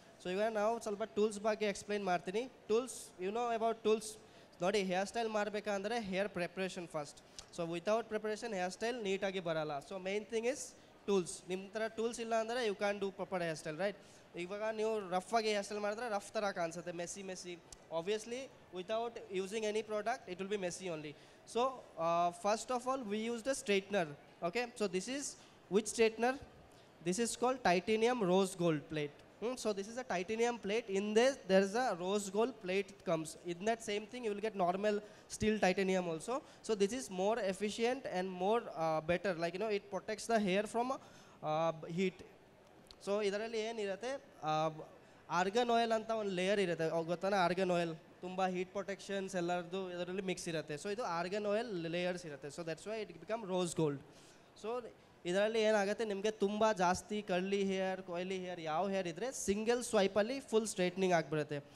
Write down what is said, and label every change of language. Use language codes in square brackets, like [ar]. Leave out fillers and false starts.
[kn] So ಈಗ ನಾವು ಸ್ವಲ್ಪ ಟೂಲ್ಸ್ ಬಗ್ಗೆ ಎಕ್ಸ್ಪ್ಲೈನ್ ಮಾಡ್ತೀನಿ. Tools, [en] You know about tools. [kn] ನೋಡಿ, ಹೇರ್ ಸ್ಟೈಲ್ ಮಾಡಬೇಕಂದ್ರೆ hair preparation first. So without preparation hair style ನೀಟಾಗಿ ಬರಲ್ಲ. [en] So main thing is tools. [kn] ನಿಮ್ಮ ಥರ ಟೂಲ್ಸ್ ಇಲ್ಲ ಅಂದರೆ [en] You can do proper hair style, right? [kn] ಇವಾಗ ನೀವು ರಫ್ ಆಗಿ ಹೇರ್ ಸ್ಟೈಲ್ ಮಾಡಿದ್ರೆ ರಫ್ ಥರ ಕಾಣಿಸುತ್ತೆ, Messi. [en] Obviously, without using any product, it will be messy only. So, first of all, we used a straightener. Okay, so this is which straightener? This is called titanium rose gold plate. So this is a titanium plate. In this, there is a rose gold plate comes. In that same thing, you will get normal steel titanium also. So this is more efficient and more better. Like, you know, it protects the hair from heat. [kn] So ಇದರಲ್ಲಿ ಏನಿರುತ್ತೆ, organ oil ಅಂತ ಒಂದು layer ಇರುತ್ತೆ, ಗೊತ್ತಾನ? Organ oil ತುಂಬ heat protections ಎಲ್ಲರದ್ದು ಇದರಲ್ಲಿ mix ಇರುತ್ತೆ. So ಇದು ಆರ್ಗನ್ ಆಯಿಲ್ ಲೇಯರ್ಸ್ ಇರುತ್ತೆ. [en] So that's why it become rose gold. [kn] So ಇದರಲ್ಲಿ ಏನಾಗುತ್ತೆ, ನಿಮಗೆ ತುಂಬ ಜಾಸ್ತಿ ಕರ್ಲಿ ಹೇರ್, ಕೊಯ್ಲಿ ಹೇರ್, ಯಾವ ಹೇರ್ ಇದ್ದರೆ ಸಿಂಗಲ್ ಸ್ವೈಪಲ್ಲಿ ಫುಲ್ ಸ್ಟ್ರೈಟ್ನಿಂಗ್ ಆಗಿಬಿಡುತ್ತೆ.